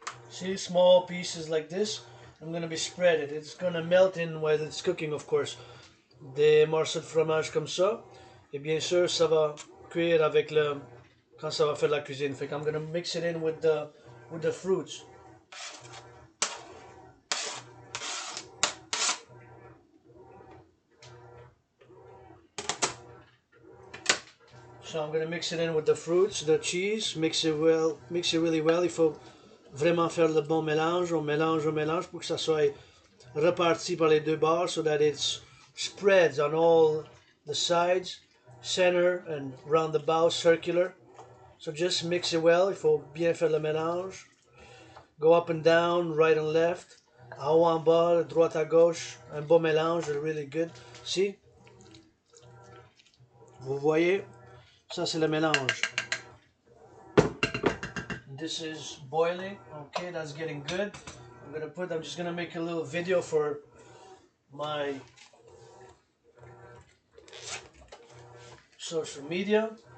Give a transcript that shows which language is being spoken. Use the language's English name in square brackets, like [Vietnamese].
[English] See, small pieces like this. I'm gonna be spread it. It's gonna melt in while it's cooking, of course. [French] Des morceaux de fromage comme ça. Et bien sûr, ça va cuire avec le quand ça va faire la cuisine. [English] Fait I'm gonna mix it in with the fruits. So I'm gonna mix it in with the fruits, the cheese. Mix it well, mix it really well. [French] Il faut vraiment faire le bon mélange. On mélange pour que ça soit reparti par les deux bords, [English] so that it spreads on all the sides, center and roundabout, circular. So just mix it well. [French] Il faut bien faire le mélange. [English] Go up and down, right and left, [French] en haut en bas, droite à gauche. Un beau mélange, [English] really good. See? [French] Vous voyez? Ça c'est le mélange. [English] This is boiling. Okay, that's getting good. I'm just gonna make a little video for my social media.